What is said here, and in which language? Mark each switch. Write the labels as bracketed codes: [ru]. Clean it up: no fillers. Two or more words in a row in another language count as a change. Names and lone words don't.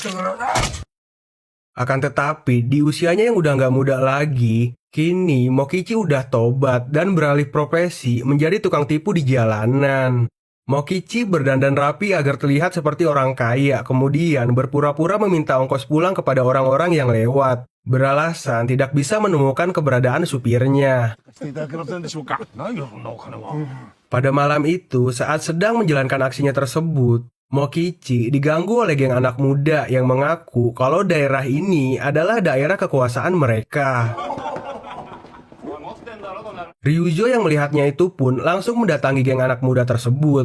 [id] Akan tetapi, di usianya yang udah nggak muda lagi, kini Mokichi udah tobat dan beralih profesi menjadi tukang tipu di jalanan. Mokichi berdandan rapi agar terlihat seperti orang kaya, kemudian berpura-pura meminta ongkos pulang kepada orang-orang yang lewat, beralasan tidak bisa menemukan keberadaan supirnya. [ja] していただけませんでしょうか。ないよそんなお金は。 [id] Pada malam itu, saat sedang menjalankan aksinya tersebut, Mokichi diganggu oleh geng anak muda yang mengaku kalau daerah ini adalah daerah kekuasaan mereka. Ryuzo yang melihatnya itu pun langsung mendatangi geng anak muda tersebut.